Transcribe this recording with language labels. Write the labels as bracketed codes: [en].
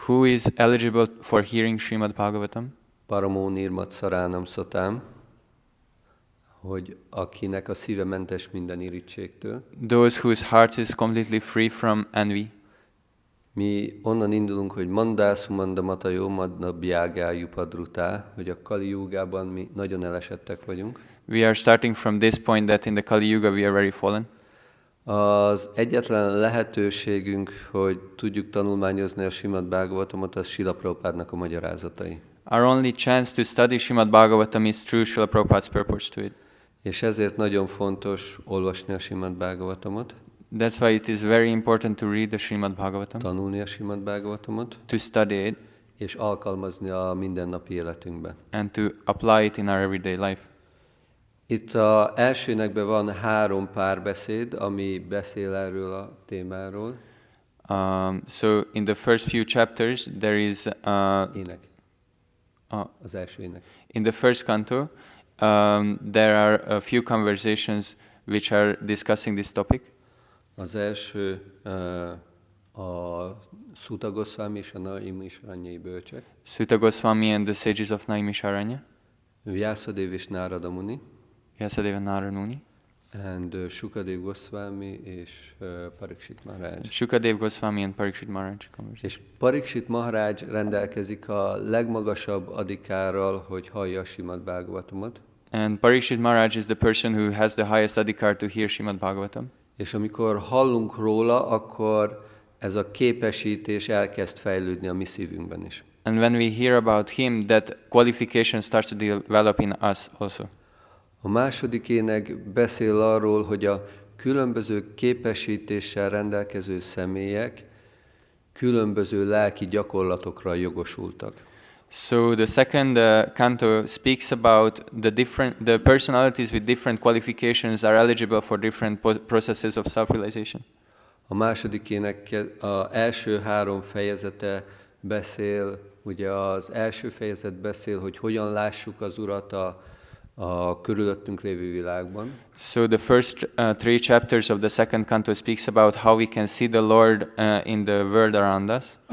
[en] Who is eligible for hearing Srimad Bhagavatam? [sa] Paramo Nirmat Szaránam Szatám, [hu] hogy akinek a szíve mentes minden irítségtől. [en] Those whose heart is completely free from envy. [hu] Mi onnan indulunk, hogy [sa] Mandásumanda Matayo Madna Bhyagáju Padrutá, [hu] hogy a Kali Jugában mi nagyon elesettek vagyunk. [en] We are starting from this point that in the Kali Yuga we are very fallen. [hu] Az egyetlen lehetőségünk, hogy tudjuk tanulmányozni a Srimad Bhagavatamot, az Srila Prabhupádnak a magyarázatai. [en] Our only chance to study Srimad Bhagavatam is through Srila Prabhupada's purport to it. [hu] És ezért nagyon fontos olvasni a Srimad Bhagavatamot, [en] That's why it is very important to read the Srimad Bhagavatam, [hu] tanulni a Srimad Bhagavatamot, [en] to study it, [hu] és alkalmazni a mindennapi életünkben. [en] and to apply it in our everyday life. [hu] Itt az elsőnekben van 3 párbeszéd, ami beszél erről a témáról. [en] So in the first few chapters, there is [hu] Ének. Az első ének. [en] in the first canto, there are a few conversations which are discussing this topic. [hu] Az első a Sutta Goswami és a Naimisaranyai bölcsek, [en] Sutta Goswami and the sages of Naimisharanya, [hu] Vyasadeva és Nárada Muni, [en] Vyasadeva Narada Muni, [hu] and Shukadev Goswami és Pariksit Maharaj. [en] Shukadev Goswami and Parikshit Maharaj conversation. [hu] És Pariksit Maharaj rendelkezik a legmagasabb adikárral, hogy hallja a Srimad Bhagavatamot. [en] And Parikshit Maharaj is the person who has the highest adhikar to hear Srimad Bhagavatam. [hu] És amikor hallunk róla, akkor ez a képesítés elkezd fejlődni a mi szívünkben is. [en] And when we hear about him, that qualification starts to develop in us also. [hu] A második ének beszél arról, hogy a különböző képesítéssel rendelkező személyek különböző lelki gyakorlatokra jogosultak. [en] So the second canto speaks about the personalities with different qualifications are eligible for different processes of self-realization. [hu] A második ének az első 3 fejezete beszél, ugye az első fejezet beszél, hogy hogyan lássuk az Urat a körülöttünk lévő világban. [en] So the first 3 chapters of the second canto speaks about how we can see the Lord in the world around us.